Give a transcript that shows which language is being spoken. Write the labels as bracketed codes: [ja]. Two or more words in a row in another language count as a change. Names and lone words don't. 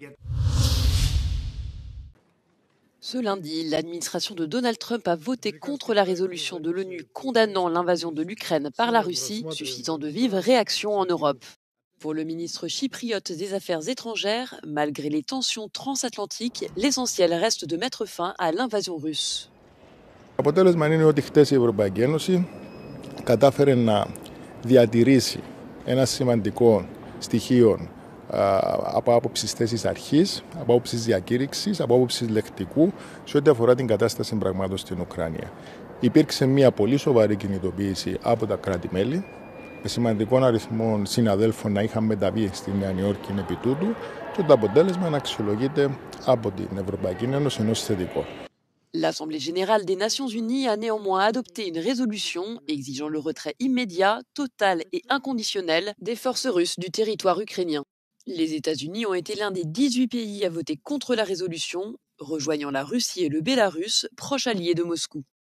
[fr] Ce lundi, l'administration de Donald Trump a voté contre la résolution de l'ONU condamnant l'invasion de l'Ukraine par la Russie, suscitant de vives réactions en Europe. Pour le ministre chypriote des Affaires étrangères, malgré les tensions transatlantiques, l'essentiel reste de mettre fin à l'invasion russe. [el] Το αποτέλεσμα είναι ότι χτες η Ευρωπαϊκή Ένωση κατάφερε να διατηρήσει ένα σημαντικό στοιχείο από άποψης θέσης αρχής, από άποψης διακήρυξης, από άποψης λεκτικού σε ό,τι αφορά την κατάσταση πραγμάτων στην Ουκρανία. Υπήρξε μια πολύ σοβαρή κινητοποίηση από τα κράτη-μέλη, με σημαντικό αριθμό συναδέλφων να είχαν μεταβεί στη Νέα Υόρκη επί τούτου και το αποτέλεσμα να αξιολογείται από την Ευρωπαϊκή Ένωση ως θετικό. [fr] L'Assemblée générale des Nations unies a néanmoins adopté une résolution exigeant le retrait immédiat, total et inconditionnel des forces russes du territoire ukrainien. Les États-Unis ont été l'un des 18 pays à voter contre la résolution, rejoignant la Russie et le Bélarus, proches alliés de Moscou.